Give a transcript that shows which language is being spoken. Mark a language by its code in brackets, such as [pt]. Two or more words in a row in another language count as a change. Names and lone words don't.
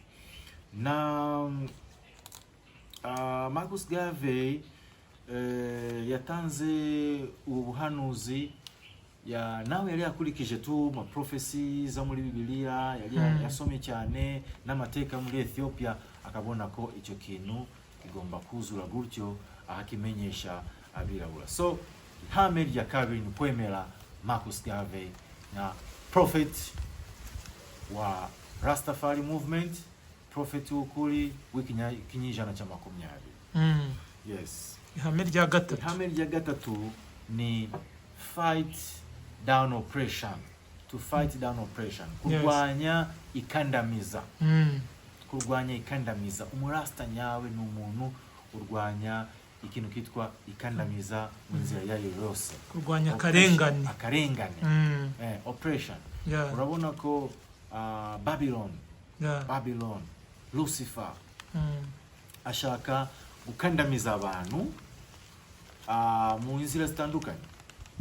[rw] Na Marcus Garvey yatanze ubuhanuzi nawe yari yakurikije tu ma prophecies za muri Bibiliya, yari yasomye cyane n'amateka muri Ethiopia, akabona ko icyo kintu kigomba kuzura gutyo akakimenyesha abirabura. So ihame rya kabiri ni kwemera Marcus Garvey na prophet wa Rastafari movement, prophet w'ukuri w'ikinyejana cya 20. [en] Yes. [rw] Ihame rya gatatu [en] ni fight down oppression. to fight down oppression, [rw] kurwanya ikandamiza. Kurwanya ikandamiza. Umurasta nyawe ni umuntu urwanya ikintu kitwa ikandamiza mu nzira yayo yose. Kurwanya akarengane. [en] Oppression. [rw] Urabona ko Babylon, Lucifer ashaka gukandamiza abantu mu nzira zitandukanye, kubakandamiza